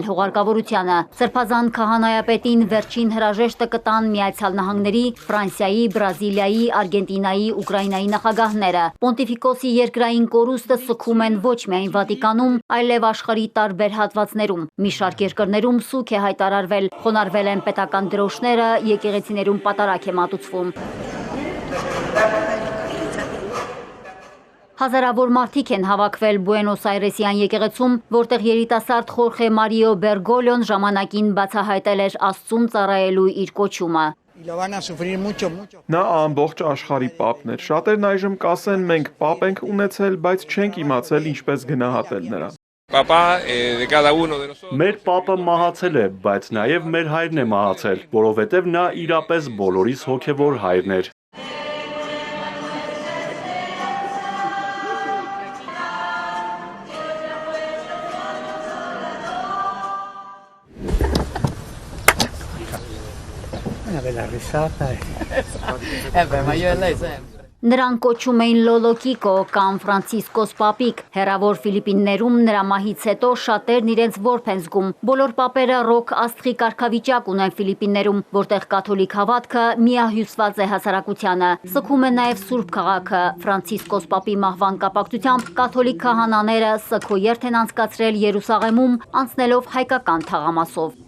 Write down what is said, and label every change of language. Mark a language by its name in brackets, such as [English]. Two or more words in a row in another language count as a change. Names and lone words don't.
[Armenian] հուղարկավորությանը։ Սրբազան քահանայապետին վերջին հրաժեշտը կտան Միացյալ Նահանգների, Ֆրանսիայի, Բրազիլիայի, Արգենտինայի, Ուկրաինայի նախագահները։ Պոնտիֆիկոսի երկրային կորուստը սգում են ոչ միայն Վատիկանում, այլև աշխարհի տարբեր հատվածներում։ Մի շարք երկրներում սուգ է հայտարարվել, խոնարհվել են պետական դրոշները, եկեղեցիներում պատարակ է մատուցվում։ Հազարավոր մարդիկ են հավաքվել Բուենոս Այրեսյան եկեղեցում, որտեղ երիտասարդ Խորխե Մարիո Բերգոլյոն ժամանակին բացահայտել էր Աստծուն ծառայելու իր կոչումը։ [Spanish] Y lo van a sufrir mucho. [Armenian] Նա ամբողջ աշխարհի պապն էր։ Շատերն այժմ կասեն մենք պապ ենք ունեցել, բայց չենք իմացել ինչպես գնահատել նրան։ Մեր պապը մահացել է, բայց նաև մեր հայրն է մահացել, որովհետև նա իրապես բոլորիս հոգևոր հայրն էր։ [Italian] Una bella risata. [Armenian] Նրան կոչում էին Լոլոկիկո կամ Ֆրանցիսկոս Պապիկ։ Հեռավոր Ֆիլիպիններում նրա մահից հետո շատերն իրենց որբ են զգում։ Բոլոր պապերը ռոք աստղի կարգավիճակ ունեն Ֆիլիպիններում, որտեղ կաթոլիկ հավատքը միահյուսված է հասարակությանը։ Սգում է նաև Սուրբ քաղաքը։ Ֆրանցիսկոս Պապի մահվան կապակցությամբ կաթոլիկ քահանաները սգոերթ են անցկացրել Երուսաղեմում, անցնելով հայկական թաղամասով։